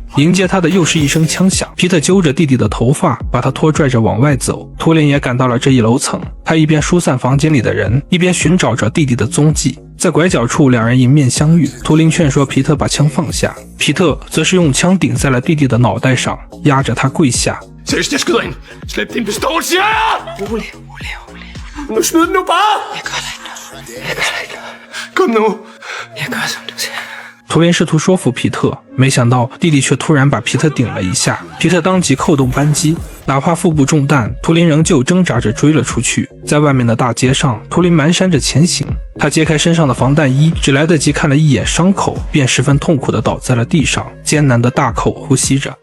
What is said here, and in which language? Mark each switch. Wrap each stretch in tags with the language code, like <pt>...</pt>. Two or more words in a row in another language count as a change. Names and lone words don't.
<zh>迎接他的又是一声枪响，皮特揪着弟弟的头发，把他拖拽着往外走。图灵也赶到了这一楼层，他一边疏散房间里的人，一边寻找着弟弟的踪迹。在拐角处，两人迎面相遇。图灵劝说皮特把枪放下，皮特则是用枪顶在了弟弟的脑袋上，压着他跪下。</zh> <da>Seriøst, jeg skyder ind. Slip din pistol, siger jeg! Rolig. Nu smid den nu bare! Jeg gør dig ikke noget. Kom nu! Jeg gør, som du siger.</da> <zh>图灵试图说服皮特，没想到弟弟却突然把皮特顶了一下，皮特当即扣动扳机，哪怕腹部中弹，图灵仍旧挣扎着追了出去。在外面的大街上，图灵蹒跚着前行，他揭开身上的防弹衣，只来得及看了一眼伤口，便十分痛苦地倒在了地上，艰难地大口呼吸着。</zh>